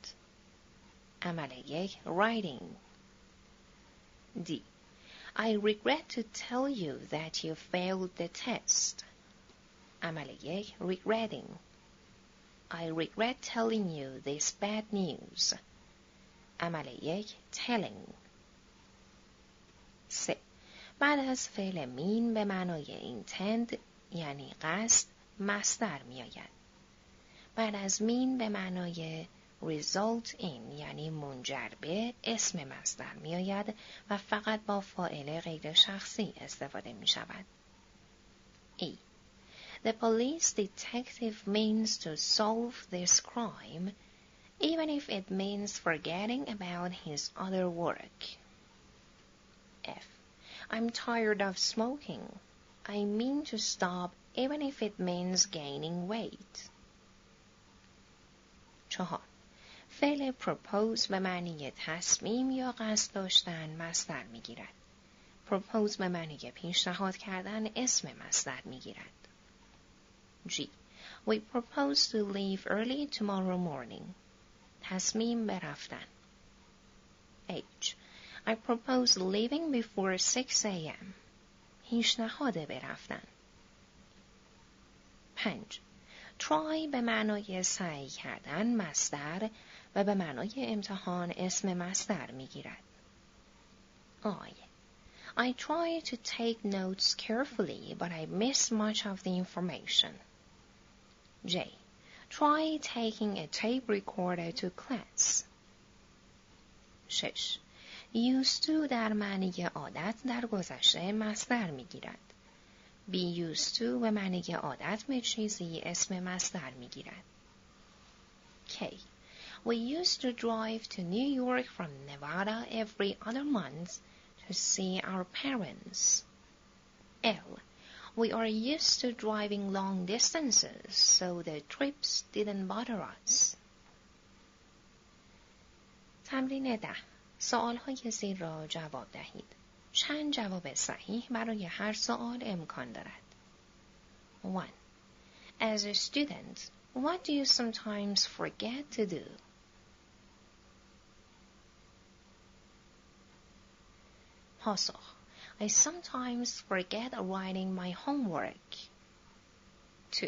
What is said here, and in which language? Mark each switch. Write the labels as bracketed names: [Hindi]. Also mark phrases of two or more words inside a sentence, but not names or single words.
[Persian] عمل 1 writing. D. [English] I regret to tell you that you failed the test. [Persian] عمل 1 regretting. [English] I regret telling you this bad news. [Persian] عمل 1 telling. 3. بعد از فعل mean به معنای intend یعنی قصد مصدر می آید. بعد از mean به معنای [English] result in [Persian] یعنی منجر به اسم مصدر می آید و فقط با فاعل غیر شخصی استفاده می شود. [English] E. The police detective means to solve this crime even if it means forgetting about his other work. F. I'm tired of smoking. I mean to stop even if it means gaining weight. 4. [Persian] فعل propose به معنی تصمیم یا قصد داشتن مصدر می گیرد. propose به معنی پیشنهاد کردن اسم مصدر می گیرد. [English] G. We propose to leave early tomorrow morning. [Persian] تصمیم به رفتن. [English] H. I propose leaving before 6 a.m. [Persian] پیشنهاد به رفتن. 5. try به معنای سعی کردن مصدر و به معنای امتحان اسم مصدر می گیرد. [English] I try to take notes carefully but I miss much of the information. J. try taking a tape recorder to class. [Persian] 6. [English] used to [Persian] در معنی عادت در گذشته مصدر می گیرد. [English] be used to [Persian] به معنی عادت به چیزی اسم مصدر می گیرد. [English] K. We used to drive to New York from Nevada every other month to see our parents. L. We are used to driving long distances, so the trips didn't bother us. [Persian] تمرین 10. سوال‌های زیر را جواب دهید. چند جواب صحیح برای هر سوال امکان دارد. [English] 1. As a student, what do you sometimes forget to do? پاسخ: I sometimes forget writing my homework. 2.